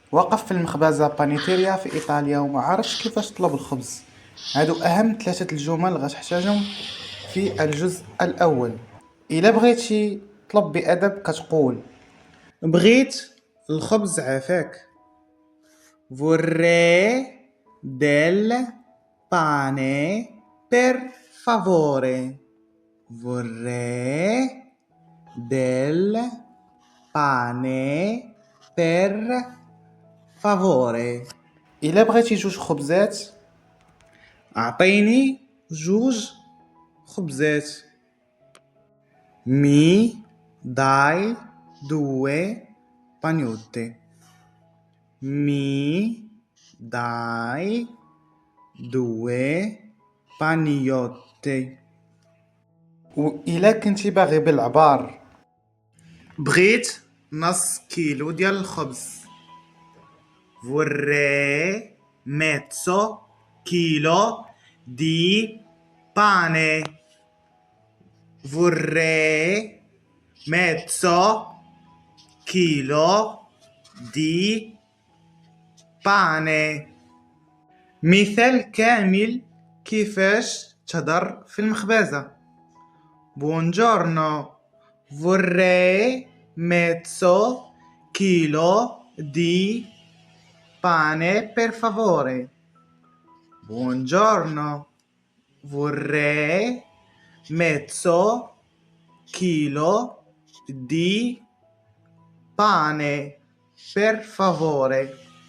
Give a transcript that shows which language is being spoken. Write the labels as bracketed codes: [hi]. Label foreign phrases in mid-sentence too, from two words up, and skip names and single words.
[ar] وقف في المخبزة بانيتيريا في إيطاليا وما عرفش كيفاش طلب الخبز. هادو أهم 3 الجمل غتحتاجهم في الجزء الأول. إلا بغيتي طلب بأدب كتقول: بغيت الخبز عافاك. [it] vorrei del pane per favore. vorrei del pane per favore. [ar] إلا بغيتي 2 خبزات، أعطيني 2 خبزات. [it] mi dai 2 pagnotte. mi dai 2 pagnotte. [ar] وإلا كنتي باغي بالعبار، بغيت نص كيلو ديال الخبز. [it] vorrei mezzo chilo di pane. vorrei mezzo chilo di pane. [ar] مثال كامل كيفاش تهضر في المخبزة. [it] buongiorno, vorrei mezzo chilo di pane per favore. buongiorno, vorrei mezzo chilo di pane per favore.